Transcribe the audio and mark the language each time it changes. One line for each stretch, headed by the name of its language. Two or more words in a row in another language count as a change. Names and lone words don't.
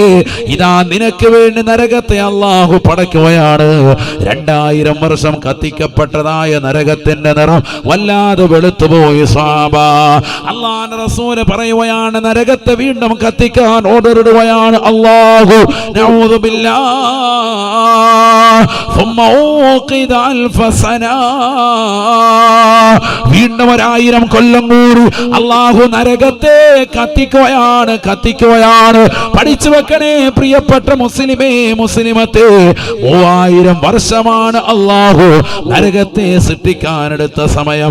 Malayalam: ഇതാ നിനക്ക് വേണ്ടി നരകത്തെ അല്ലാഹു പടയ്ക്കുകയാണ്. 2000 വർഷം കത്തിക്കപ്പെട്ടതായ നരകത്തിന്റെ നിറം വല്ലാതെ വെളുത്തുപോയി. അല്ലാഹുവിന്റെ റസൂൽ പറയുകയാണ്, നരകത്തെ വീണ്ടും കത്തിക്കാൻ ഓർഡർ ഇടുകയാണ് അല്ലാഹു.
Arabic: نعوذ بالله. ثم أوقد 1000 سنة.
Malayalam: വീണ്ടും 1000 കൊല്ലം കൂടി അല്ലാഹു നരകത്തെ കത്തിക്കുകയാണ്. പഠിച്ചു വെക്കണേ പ്രിയപ്പെട്ട മുസ്ലിമേ മുസ്ലിമത്തെ, 3000 വർഷമാണ് അല്ലാഹു നരകത്തെ സൃഷ്ടിക്കാനെടുത്ത സമയം.